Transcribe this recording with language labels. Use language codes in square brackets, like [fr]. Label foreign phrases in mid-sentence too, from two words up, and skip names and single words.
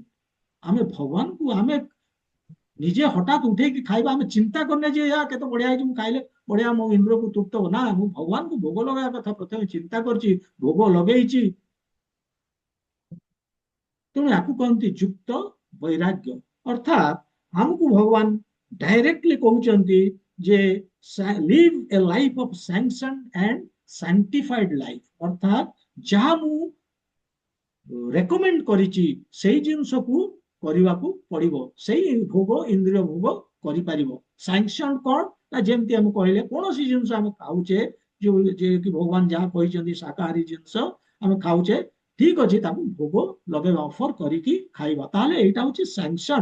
[or] ଆମେ ଭଗବାନଙ୍କୁ ଆମେ ନିଜେ ହଠାତ୍ ଉଠେଇକି ଖାଇବା, ଆମେ ଚିନ୍ତା କରୁନେ ଯେ କେତେ ବଢିଆ ହେଇଛି, ମୁଁ ଖାଇଲେ ବଢିଆ, ମୋ ଇନ୍ଦ୍ରକୁ ତୃପ୍ତ ହବ। ନା, ମୁଁ ଭଗବାନଙ୍କୁ ଭୋଗ ଲଗାଇବା କଥା ପ୍ରଥମେ ଚିନ୍ତା କରିଛି, ଭୋଗ ଲଗେଇଛି। ତେଣୁ ୟାକୁ କହନ୍ତି ଯୁକ୍ତ ବୈରାଗ୍ୟ। ଅର୍ଥାତ୍ ଆମକୁ ଭଗବାନ ଡାଇରେକ୍ଟଲି କହୁଛନ୍ତି ଯେ [en] live a life of sanctioned and sanctified life, [or] ଅର୍ଥାତ୍ ଯାହା ମୁଁ ରେକମେଣ୍ଡ କରିଛି ସେଇ ଜିନିଷକୁ କରିବାକୁ ପଡିବ, ସେଇ ଭୋଗ ଇନ୍ଦ୍ରିୟ ଭୋଗ କରିପାରିବ। ସାଂକ୍ସନ କଣ ନା, ଯେମିତି ଆମେ କହିଲେ କୌଣସି ଜିନିଷ ଆମେ ଖାଉଛେ, ଯୋଉ ଯେ କି ଭଗବାନ ଯାହା କହିଛନ୍ତି ଶାକାହାରୀ ଜିନିଷ ଆମେ ଖାଉଛେ, ଠିକ ଅଛି, ତାକୁ ଭୋଗ ଲଗେଇବା, ଅଫର କରିକି ଖାଇବା, ତାହେଲେ ଏଇଟା ହଉଛି ସାଂକ୍ସନ।